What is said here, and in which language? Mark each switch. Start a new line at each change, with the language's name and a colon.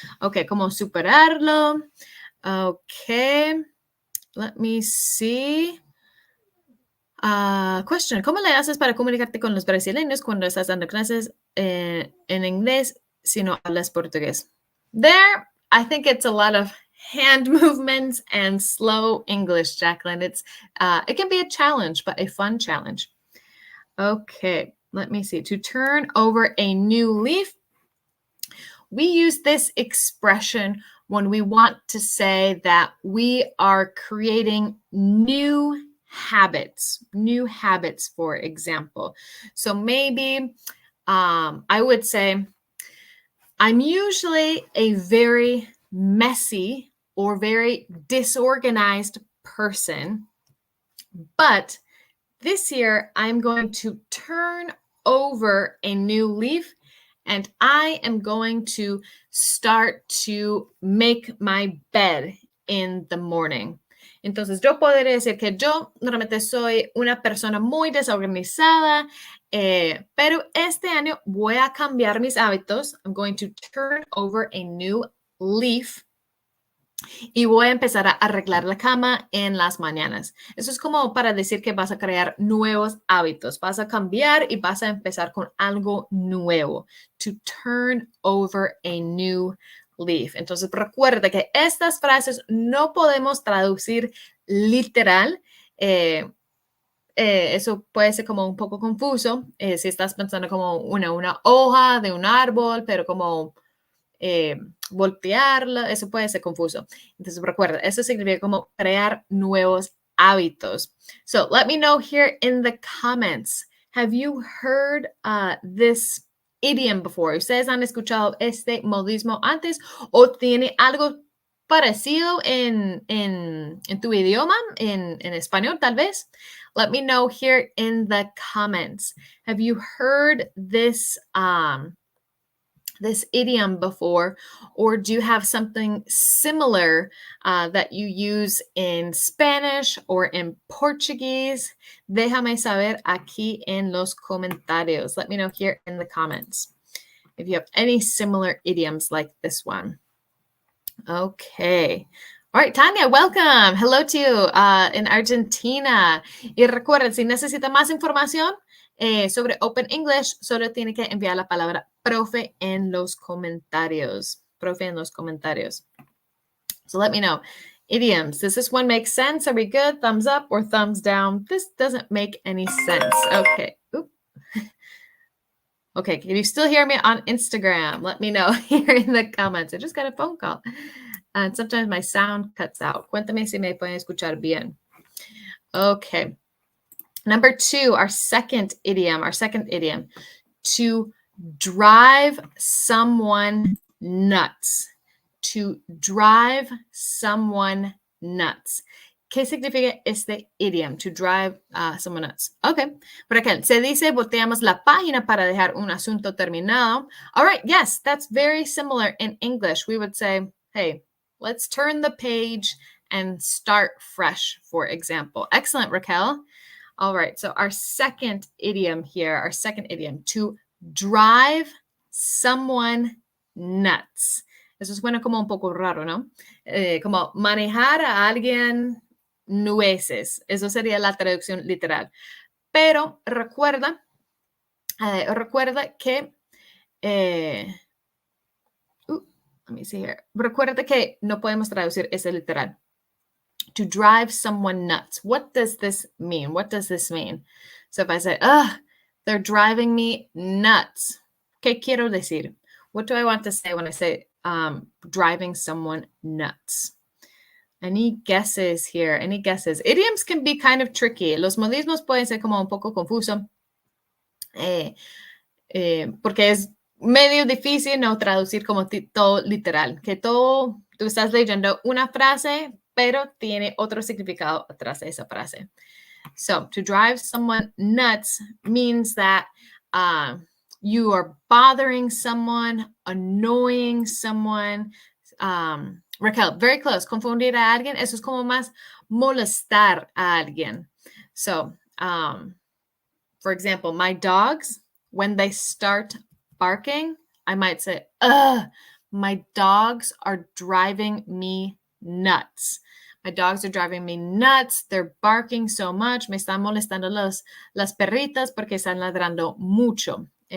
English: Ok,
Spanish: ¿cómo superarlo?
English: Ok, let me see.
Spanish: Question, ¿cómo le haces para comunicarte con los brasileños cuando estás dando clases en inglés si no hablas portugués?
English: There, I think it's a lot of hand movements and slow English, Jacqueline. It can be a challenge, but a fun challenge. Okay, let me see. To turn over a new leaf, we use this expression when we want to say that we are creating new habits, for example. So maybe I would say, I'm usually a very messy or very disorganized person, but this year I'm going to turn over a new leaf and I am going to start to make my bed in the morning.
Spanish: Entonces, yo podría decir que yo normalmente soy una persona muy desorganizada, pero este año voy a cambiar mis hábitos.
English: I'm going to turn over a new leaf
Spanish: y voy a empezar a arreglar la cama en las mañanas. Eso es como para decir que vas a crear nuevos hábitos. Vas a cambiar y vas a empezar con algo nuevo.
English: To turn over a new leaf.
Spanish: Entonces, recuerda que estas frases no podemos traducir literal. Eso puede ser como un poco confuso si estás pensando como una hoja de un árbol, pero como voltearla, eso puede ser confuso. Entonces, recuerda, eso significa como crear nuevos hábitos.
English: So, let me know here in the comments. Have you heard this idiom before?
Spanish: ¿Ustedes han escuchado este modismo antes o tiene algo parecido en tu idioma, en español tal vez?
English: Let me know here in the comments. Have you heard this this idiom before, or do you have something similar that you use in Spanish or in Portuguese?
Spanish: Déjame saber aquí en los comentarios.
English: Let me know here in the comments if you have any similar idioms like this one. Okay. All right, Tanya, welcome. Hello to you in Argentina.
Spanish: Y recuerden, si necesita más información sobre Open English, solo tiene que enviar la palabra profe en los comentarios. Profe en los comentarios.
English: So let me know. Idioms. Does this one make sense? Are we good? Thumbs up or thumbs down? This doesn't make any sense. Okay. Oop. Okay, can you still hear me on Instagram? Let me know here in the comments. I just got a phone call. And sometimes my sound cuts out.
Spanish: Cuéntame si me pueden escuchar bien.
English: Okay. Number 2, our second idiom. To drive someone nuts. To drive someone nuts.
Spanish: ¿Qué significa este idiom?
English: To drive someone nuts. Okay.
Spanish: Por acá, se dice volteamos la página para dejar un asunto terminado.
English: All right. Yes, that's very similar in English. We would say, hey, let's turn the page and start fresh, for example. Excellent, Raquel. All right. So our second idiom here, to drive someone nuts.
Spanish: Eso suena como un poco raro, ¿no? Como manejar a alguien nueces. Eso sería la traducción literal. Pero recuerda que
English: let me see here.
Spanish: Recuerda que no podemos traducir ese literal.
English: To drive someone nuts. What does this mean? So if I say, they're driving me nuts.
Spanish: ¿Qué quiero decir?
English: What do I want to say when I say driving someone nuts? Any guesses here? Any guesses? Idioms can be kind of tricky.
Spanish: Los modismos pueden ser como un poco confuso. Porque es medio difícil no traducir como todo literal. Que tú estás leyendo una frase, pero tiene otro significado atrás de esa frase.
English: So, to drive someone nuts means that you are bothering someone, annoying someone. Raquel, very close.
Spanish: Confundir a alguien, eso es como más molestar a alguien.
English: So, for example, my dogs, when they start barking, I might say, my dogs are driving me nuts. My dogs are driving me nuts. They're barking so much.
Spanish: Me están molestando las perritas porque están ladrando mucho.